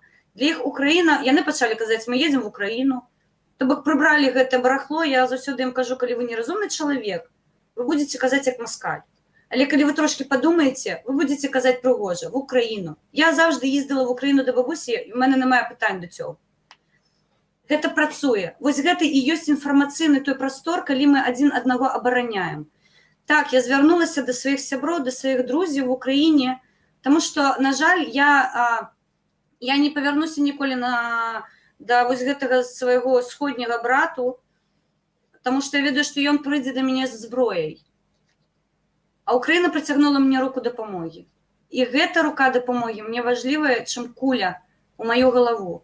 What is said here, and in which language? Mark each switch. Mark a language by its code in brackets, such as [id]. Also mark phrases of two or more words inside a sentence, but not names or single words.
[be] Для іх Украіна, яны пачалі казаць, мы едзем в Украіну, то бок прыбралі гэта барахло, я заўсёды ім кажу, калі вы неразумны чалавек, вы будете казаць як маскаль. Але калі вы трошки падумаеце, вы будете казаць прыгожа, в Украіну. Я заўжды ездила в Украіну да бабусі, і ў [uk] мене немає [be] пытань [uk] до цього. [be] Гэта працуе. Вось гэта і ёсць інфармацыйны той прастор, калі мы адзін аднаго абараняем. Так, я звярнулася да сваіх сяброў, да сваіх друзей в Украіне, таму што, на жаль, я не павярнуся ніколі да вось гэтага свайго сходняга брату, таму што я ведаю, што ён прыйдзе да мяне з зброяй. А Украіна працягнула мне руку дапамогі. І гэта рука дапамогі мне важлівая, чым куля у маю галаву.